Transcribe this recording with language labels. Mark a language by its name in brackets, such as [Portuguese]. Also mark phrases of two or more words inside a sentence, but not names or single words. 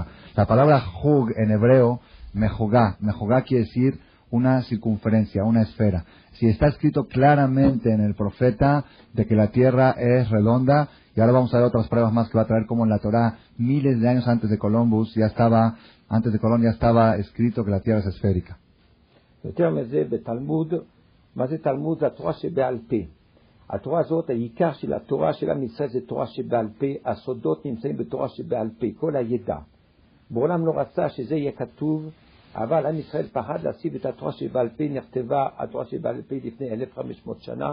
[Spanish] La palabra Hug en hebreo, Mejogá quiere decir una circunferencia, una esfera. Si está escrito claramente en el profeta de que la tierra es redonda, y ahora vamos a ver otras pruebas más que va a traer, como en la Torá, miles de años antes de Colón ya estaba escrito que la tierra es esférica. [Hebrew] יותר מזה בתלמוד, מה זה תלמוד? זה התורה שבעל פה. התורה הזאת, העיקר של התורה של עם ישראל זה תורה שבעל פה, הסודות נמצאים בתורה שבעל פה, כל הידע. בעולם לא רצה שזה יהיה כתוב, אבל עם ישראל פחד להשיב את התורה שבעל פה, נכתבה התורה שבעל פה לפני 1500 שנה.